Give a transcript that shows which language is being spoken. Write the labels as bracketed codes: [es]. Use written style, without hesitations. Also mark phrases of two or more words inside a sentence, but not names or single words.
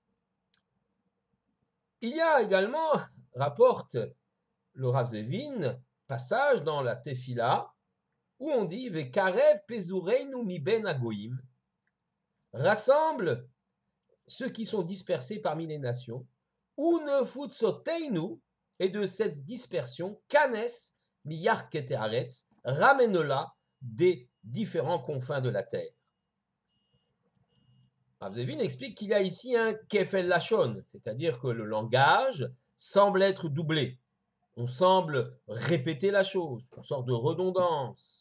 [fr] Il y a également, rapporte le Rav Zevin, passage dans la Tefila, où on dit [he] וקרב פזורינו מבין הגויים, [fr] rassemble ceux qui sont dispersés parmi les nations, ou [he] נפוצותינו, [fr] et de cette dispersion, [he] כנס מירכתי הארץ, [fr] ramène-la des différents confins de la terre. Rav Zevin explique qu'il y a ici un [he] כפל לשון, [fr] c'est-à-dire que le langage semble être doublé. On semble répéter la chose, une sorte de redondance.